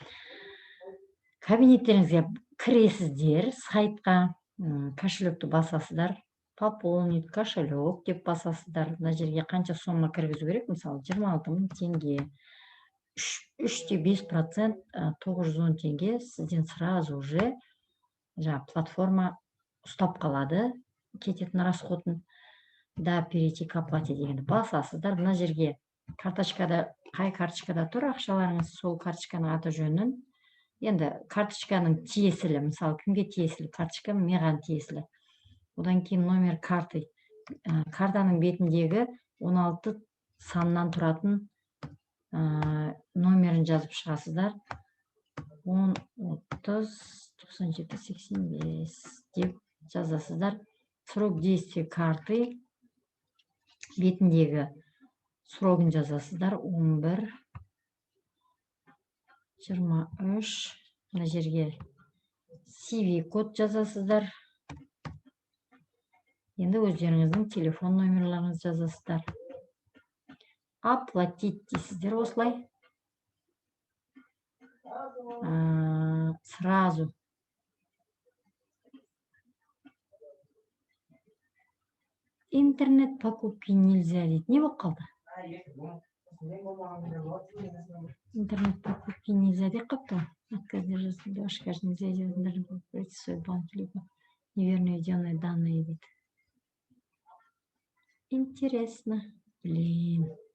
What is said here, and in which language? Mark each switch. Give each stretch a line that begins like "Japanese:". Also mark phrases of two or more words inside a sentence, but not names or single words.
Kazakh: Кабинеттеріңізге кіресіздер, сайтқа кошелекті басасыздар,
Russian: пополнить кошелек
Kazakh: деп басасыздар. Мына жерге қанша сомма кіргізу керек? Мысалы 26.000 теңге. 3,5% 910 теңге сізден
Russian: сразу же
Kazakh: платформа ұстап қалады кететін расходын. Да,
Russian: перейти к оплате
Kazakh: дегенді басасыздар. Мына жерге карточкада, қай карточкада тұр ақшаларыңыз, сол карточканың аты жөнін, енді карточканың тиесілі, мысалы кімге тиесілі карточка, маған тиесілі. Одан кейін
Russian: номер карты,
Kazakh: картаның бетіндегі 16 саннан тұратын номерін жазып шығасыздар. 10, 30, 97, 85 деп жазасыздар.
Russian: Срок действия карты
Kazakh: бетіндегі срогын жазасыздар. 11, 23. Мына жерге CV код жазасыздар. Енді өздеріңіздің телефон номерларыңызды жазасыздар. Оплатить дейсіздер осылай. Сразу.
Russian: Интернет покупки нельзя
Kazakh: дейді. Не болып қалды?
Russian: Интернет покупки нельзя
Kazakh: деп қапты.
Russian: Отказ держится для вашей каждой нельзя делать интернет свой банк, либо неверно введенные данные дейді. Интересно. Блин.